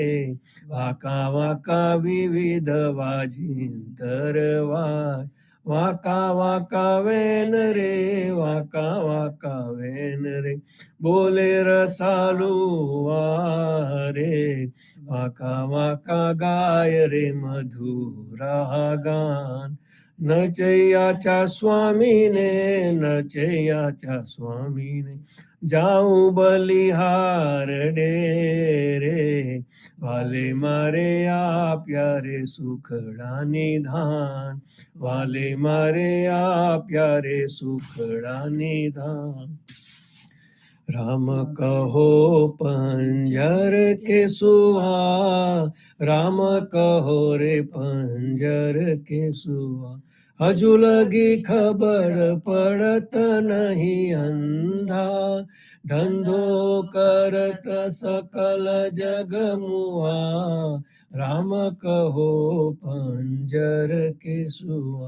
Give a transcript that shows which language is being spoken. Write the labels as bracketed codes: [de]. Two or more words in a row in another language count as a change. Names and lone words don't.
[gu] વાંકા વાંકા વિવિધ વાજિંતર વાય, વાંકા વાંકા વેન રે, વાંકા વાંકા વેન રે, બોલે રસાલુ વારે. વાંકા વાંકા ગાય રે મધુરા ગાન, નચૈયાચ્યા સ્વામીને, નચૈયાચ્યા સ્વામીને, જાઉં બલિહાર ડેરે, વાલે મારે આ પ્યારે સુખડા નિધાન, વાલે મારે આ પ્યારે સુખડા નિધાન। [hi] राम कहो पंजर के सुआ, राम कहो रे पंजर के सुआ, हजू लगी खबर पड़त नहीं अंधा, धंधो करत सकल जग मुआ, राम कहो पंजर के सुआ।